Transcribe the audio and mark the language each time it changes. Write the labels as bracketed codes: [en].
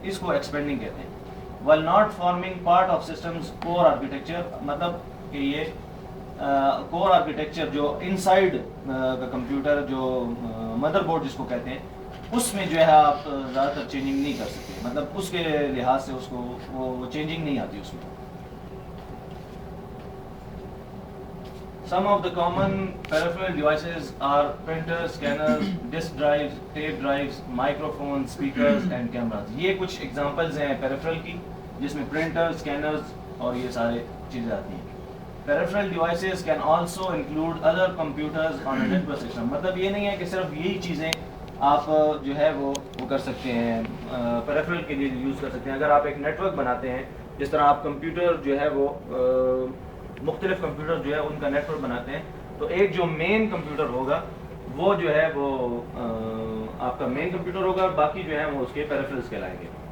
[ur] اس کو ایکسپینڈنگ کہتے ہیں. [en] while not forming part of systems core architecture، [ur] مطلب کہ یہ کور آرکیٹیکچر جو انسائڈ کا کمپیوٹر جو مدر بورڈ جس کو کہتے ہیں اس میں جو ہے آپ زیادہ تر چینجنگ نہیں کر سکتے، مطلب اس کے لحاظ سے اس کو وہ چینجنگ نہیں آتی اس میں. [en] Some of the common peripheral devices are printers, scanners, disk drives, tape drives, microphones, speakers and cameras. [ur] یہ کچھ ایگزامپلز ہیں peripheral کی جس میں پرنٹر، اسکینرز اور یہ سارے چیزیں آتی ہیں. [en] Peripheral devices can also include other computers on a network system. [ur] مطلب یہ نہیں ہے کہ صرف یہی چیزیں آپ جو ہے وہ کر سکتے ہیں، peripheral کے لیے یوز کر سکتے ہیں. اگر آپ ایک نیٹ ورک بناتے ہیں، جس طرح آپ کمپیوٹر جو ہے وہ مختلف کمپیوٹر جو ہے ان کا نیٹ ورک بناتے ہیں، تو ایک جو مین کمپیوٹر ہوگا وہ جو ہے وہ آپ کا مین کمپیوٹر ہوگا، باقی جو ہے وہ اس کے پیریفرلز کہلائیں گے.